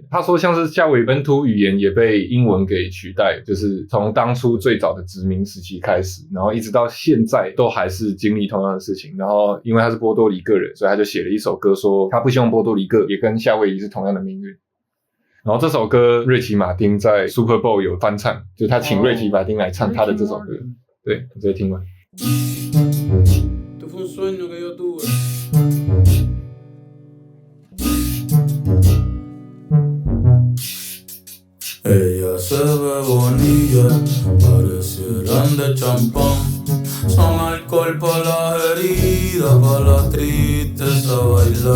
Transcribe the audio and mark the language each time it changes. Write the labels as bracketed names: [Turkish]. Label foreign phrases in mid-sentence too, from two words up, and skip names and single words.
[Chinese] 他说像是夏威夷本土语言也被英文给取代，就是从当初最早的殖民时期开始，然后一直到现在都还是经历同样的事情。然后因为他是波多黎各人，所以他就写了一首歌说他不希望波多黎各也跟夏威夷是同样的命运。然后这首歌瑞奇马丁在 Super Bowl 有翻唱，就他请瑞奇马丁来唱他的这首歌。对，我直接听完。 [Spanish] Esto fue un sueño que yo tuve. Ella se ve bonita, parecieran de champán. Son alcohol para las heridas, para la tristeza bailar.